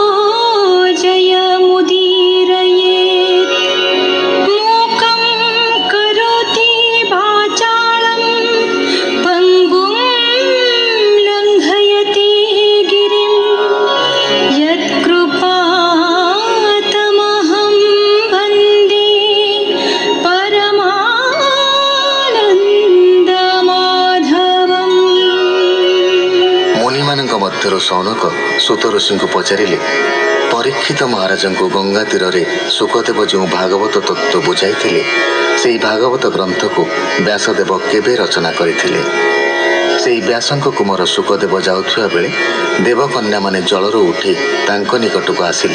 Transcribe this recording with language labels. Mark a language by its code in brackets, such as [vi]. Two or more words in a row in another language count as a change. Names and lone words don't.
[sa] जयमुदीरयेत् मूकं करोति वाचालं पङ्गुं लङ्घयति गिरिं यत्कृपातमहं वन्दे परमानन्दमाधवम्। [or] मुनिमानଙ୍କ ମଧ୍ୟରୁ ସୌନକ ସୁତ ଋଷିଙ୍କୁ ପଚାରିଲେ, ପରୀକ୍ଷିତ ମହାରାଜଙ୍କୁ ଗଙ୍ଗା ତୀରରେ ଶୁକଦେବ ଯେଉଁ ଭାଗବତ ତତ୍ତ୍ୱ ବୁଝାଇଥିଲେ, ସେହି ଭାଗବତ ଗ୍ରନ୍ଥକୁ ବ୍ୟାସଦେବ କେବେ ରଚନା କରିଥିଲେ? ସେହି ବ୍ୟାସଙ୍କ କୁମାର ଶୁକଦେବ ଯାଉଥିବା ବେଳେ ଦେବକନ୍ୟାମାନେ ଜଳରୁ ଉଠି ତାଙ୍କ ନିକଟକୁ ଆସିଲେ।